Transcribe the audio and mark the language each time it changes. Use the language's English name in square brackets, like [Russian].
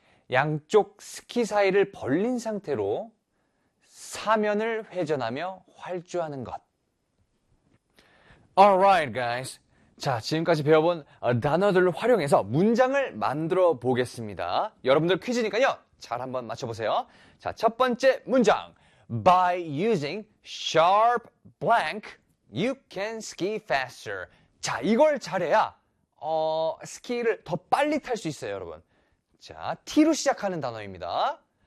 [Korean] 양쪽 스키 사이를 벌린 상태로 사면을 회전하며 활주하는 것. [English] Alright, guys. [Korean] 자, 지금까지 배워본 단어들을 활용해서 문장을 만들어 보겠습니다. 여러분들 퀴즈니까요. 잘 한번 맞춰보세요. 자, 첫 번째 문장. [English] By using sharp blank, you can ski faster. [Korean] 자, 이걸 잘해야 스키를 더 빨리 탈 수 있어요, 여러분. 자, T로 시작하는 단어입니다.